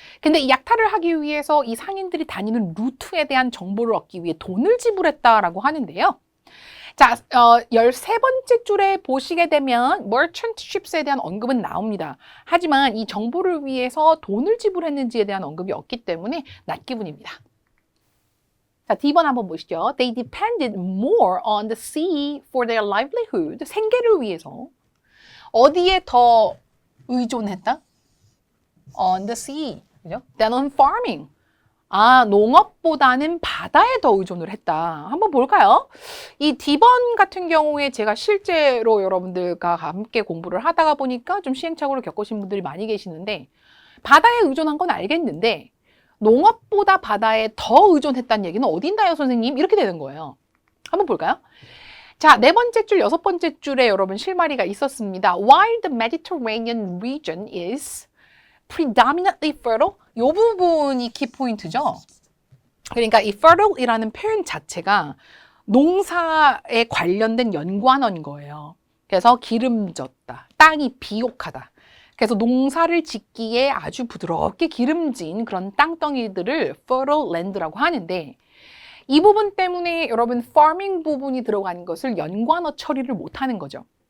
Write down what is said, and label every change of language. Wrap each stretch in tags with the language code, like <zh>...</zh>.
<ko>근데 이 약탈을 하기 위해서 이 상인들이 다니는 루트에 대한 정보를 얻기 위해 돈을 지불했다라고 하는데요. 자, 13번째 줄에 보시게 되면 merchant ships에 대한 언급은 나옵니다. 하지만 이 정보를 위해서 돈을 지불했는지에 대한 언급이 없기 때문에 낫기분입니다. 자, D번 한번 보시죠.</ko> <en>They depended more on the sea for their livelihood.</en> <ko>생계를 위해서. 어디에 더 의존했다?</ko> <en>On the sea.</en> <ko>그죠?</ko> <en>Than on farming.</en> <ko>아, 농업보다는 바다에 더 의존을 했다. 한번 볼까요? 이 D번 같은 경우에 제가 실제로 여러분들과 함께 공부를 하다가 보니까 좀 시행착오를 겪으신 분들이 많이 계시는데 바다에 의존한 건 알겠는데 농업보다 바다에 더 의존했다는 얘기는 어딘가요, 선생님? 이렇게 되는 거예요. 한번 볼까요? 자, 4번째 줄, 6번째 줄에 여러분 실마리가 있었습니다.</ko> <en>While the Mediterranean region is predominantly fertile.</en> <ko>이 부분이 키포인트죠. 그러니까 이 fertile이라는 표현 자체가 농사에 관련된 연관어인 거예요. 그래서 기름졌다, 땅이 비옥하다. 그래서 농사를 짓기에 아주 부드럽게 기름진 그런 땅덩이들을 fertile land라고 하는데 이 부분 때문에 여러분 farming 부분이 들어가는 것을 연관어 처리를 못하는 거죠.</ko>